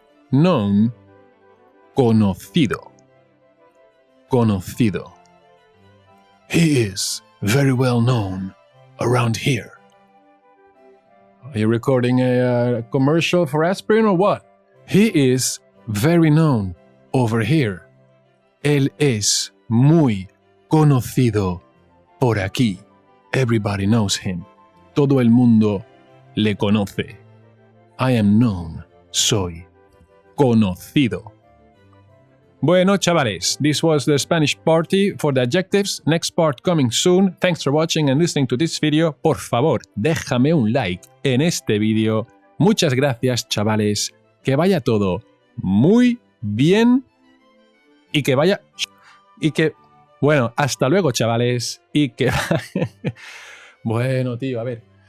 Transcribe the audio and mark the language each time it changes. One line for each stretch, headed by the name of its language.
English: Known, conocido. Conocido. He is very well known around here. Are you recording a commercial for aspirin or what? He is very known over here.
Spanish: Él es muy conocido por aquí.
English: Everybody knows him.
Spanish: Todo el mundo le conoce.
English: I am known.
Spanish: Soy conocido. Bueno, chavales,
English: this was the Spanish party for the adjectives. Next part coming soon. Thanks for watching and listening to this video.
Spanish: Por favor, déjame un like en este vídeo. Muchas gracias, chavales. Que vaya todo muy bien y que vaya... Bueno, hasta luego, chavales. Y que... Bueno, tío, a ver.